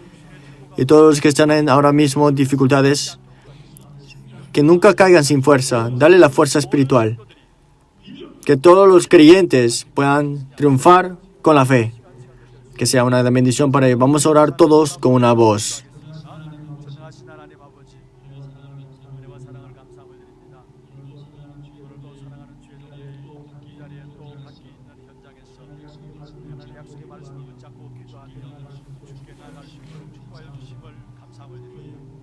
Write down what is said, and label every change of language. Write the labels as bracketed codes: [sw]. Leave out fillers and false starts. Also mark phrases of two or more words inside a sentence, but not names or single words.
[es] Y todos los que están ahora mismo en dificultades, que nunca caigan sin fuerza, dale la fuerza espiritual. Que todos los creyentes puedan triunfar con la fe. Que sea una bendición para ellos. Vamos a orar todos con una voz. [ko] 전능하신 하나님 아버지, 은혜와 사랑을 감사함을 드립니다. 오늘도 사랑하는 주의 종들이 이 자리에 또 밖에 있는 현장에서 하나님의 약속의 말씀을 붙잡고 기도하며 주께 나아갈 수 있도록 축복하여 주심을 감사함을 드립니다.